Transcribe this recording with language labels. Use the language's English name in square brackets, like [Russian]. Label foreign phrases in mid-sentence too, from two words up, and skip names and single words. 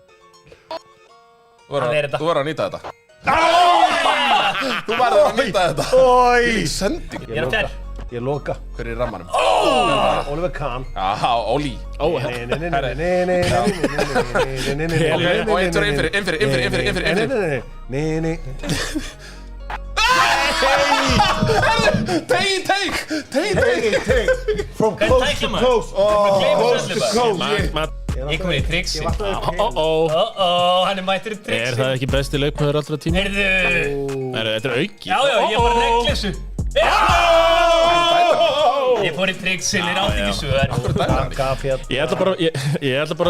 [Icelandic] Þú verður að nýta þetta. Þú verður að nýta þetta. Ói! Sending. Ég er að þér. Ég loka. Hver er í rammanum? Oliver Kahn. Já, Oli. Ó, Og einn fyrir, inn fyrir. Take. [English] From coast to coast. Coast to coast. [Icelandic] Ég kom í triksi. Hann er mættur í triksi. Er það ekki besti leikmaður allra tíma? Heyrðu. Þetta er auki. Já, ég er bara að negla þessu. Ég fór í triksin, ég átti ekki svör. Ég ætla bara...